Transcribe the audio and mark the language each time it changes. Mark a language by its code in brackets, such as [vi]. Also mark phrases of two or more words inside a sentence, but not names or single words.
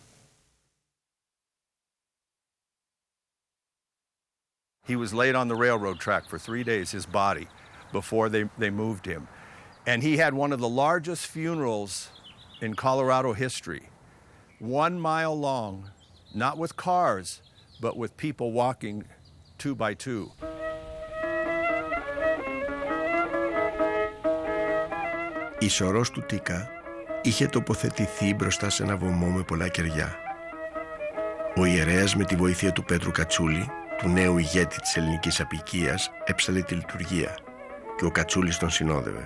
[en] He was laid on the railroad track for 3 days, his body, before they moved him. And he had one of the largest funerals in Colorado history, 1 mile long, not with cars, but with people walking 2 by 2. [el] Η σωρός του Τίκα είχε τοποθετηθεί μπροστά σε ένα βωμό με πολλά κεριά. Ο ιερέας με τη βοήθεια του Πέτρου Κατσούλη, του νέου ηγέτη της ελληνικής αποικίας, έψαλε τη λειτουργία και ο Κατσούλης τον συνόδευε.